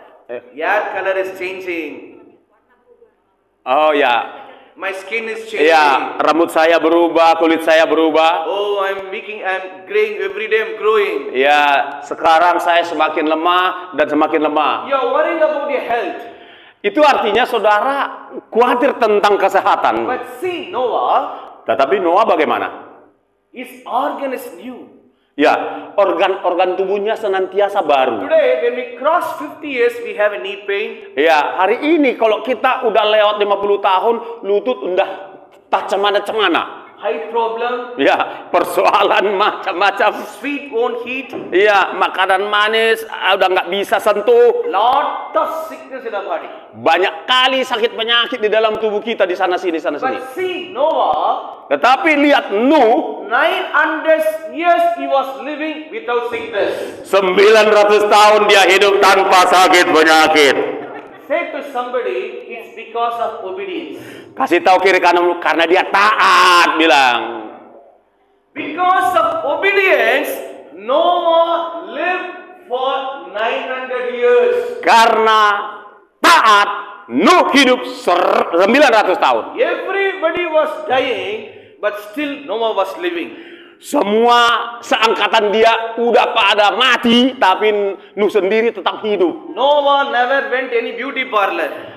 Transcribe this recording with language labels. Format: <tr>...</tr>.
<en>Hair color is changing. oh ya, My skin is changing.</en> <id>ya, rambut saya berubah, kulit saya berubah.</id> <en>Oh, I'm graying every day. I'm growing.</en> <id>Ya, sekarang saya semakin lemah dan semakin lemah.</id> <en>You're worrying about your health.</en> <id>Itu artinya saudara khawatir tentang kesehatan.</id> <en>But see, Noah,</en> <id>Tetapi Noah bagaimana?</id> <en>his organ is new.</en> <id>Ya, organ-organ tubuhnya senantiasa baru.</id> <en>Today, when we cross 50 years, we have a knee pain.</en> <id>Ya, hari ini kalau kita udah lewat 50 tahun, lutut udah tak cemana-cemana.</id> <en>Height problem.</en> <id>Ya, persoalan macam-macam.</id> <en>Sweet won't heat.</en> <id>Ya, makanan manis udah nggak bisa sentuh.</id> <en>Lot of sickness in our body.</en> <id>Banyak kali sakit penyakit di dalam tubuh kita di sana sini, sana sini.</id> <en>But see, Noah,</en> <id>Tetapi lihat Nuh,</id> <en>900 years he was living without sickness.</en> <id>900 tahun dia hidup tanpa sakit penyakit.</id> <en>Say to somebody, it's because of obedience.</en> <id>Kasih tahu kiri kanan karena dia taat, bilang.</id> <en>Because of obedience, Noah lived for 900 years.</en> <id>Karena taat, Nuh hidup 900 tahun.</id> <en>Everybody was dying, but still Noah was living.</en> <id>Semua seangkatan dia udah pada mati, tapi Nuh sendiri tetap hidup.</id> <en>Noah never went any beauty parlor.</en>